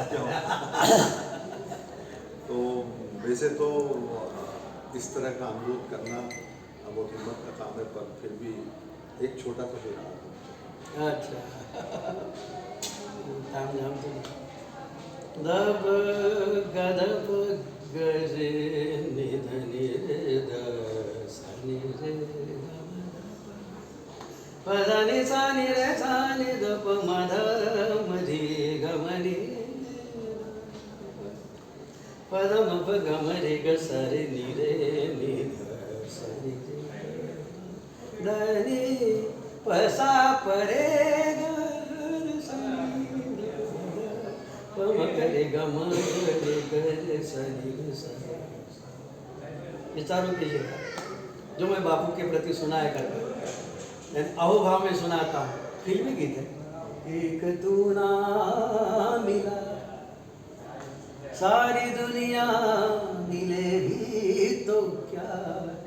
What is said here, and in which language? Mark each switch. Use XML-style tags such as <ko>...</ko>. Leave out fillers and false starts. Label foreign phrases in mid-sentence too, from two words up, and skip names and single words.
<hi>अब क्या है। होता तो वैसे तो इस तरह का अनुरोध करना बहुत हिम्मत का काम है, पर फिर भी एक छोटा सा सुझाव। अच्छा ताम झाम तो नहीं। दब गदब गजे निध निध सनि रे पद नि सा नि रे सा नि द प म ध म धी ग म नि पद म प ग म रे ग स रे नि रे नि ध स नि रे द नि प सा प रे ग स नि रे प म ग रे ग म ग रे स नि रे स। ये चारों के लिए जो मैं बापू के प्रति सुनाया करता हूँ, अहोभाव में सुनाता हूँ। फिल्मी गीत है। एक तू ना मिला सारी दुनिया मिले भी तो क्या है।</hi>